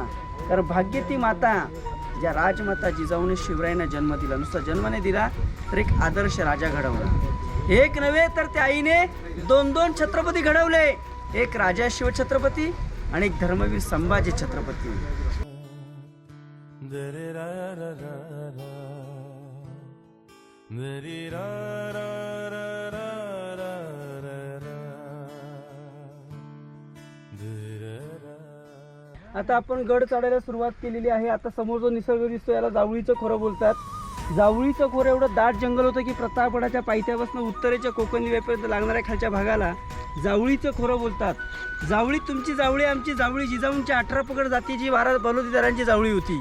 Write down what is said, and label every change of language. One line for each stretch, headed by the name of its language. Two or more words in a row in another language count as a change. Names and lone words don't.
Marathi: कारण भाग्य ती माता ज्या राजमाता जिजाऊने शिवरायांना जन्म दिला, नुसता जन्म नाही दिला तर एक आदर्श राजा घडवला. एक नव्हे तर त्या आईने 2 छत्रपती घडवले, एक राजा शिवछत्रपती आणि एक धर्मवीर संभाजी छत्रपती. Dere ra ra ra ra, dere ra ra ra ra ra ra ra, dere ra. आता आपण गड चढायला सुरुवात केलेली आहे. आता समोर जो निसर्ग दिसतो याला जावळीचं खोरं बोलतात. जावळीचं खोरं एवढं दाट जंगल होतं की प्रतापगडाच्या पायथ्यापासून उत्तरेच्या कोकण वेपर्यंत लागणाऱ्या खालच्या भागाला जावळीचं खोरं बोलतात. जावळी तुमची जावळी आमची जावळी जिजाऊंच्या 18 पगड जातीची 12 बलुतेदारांची जावळी होती.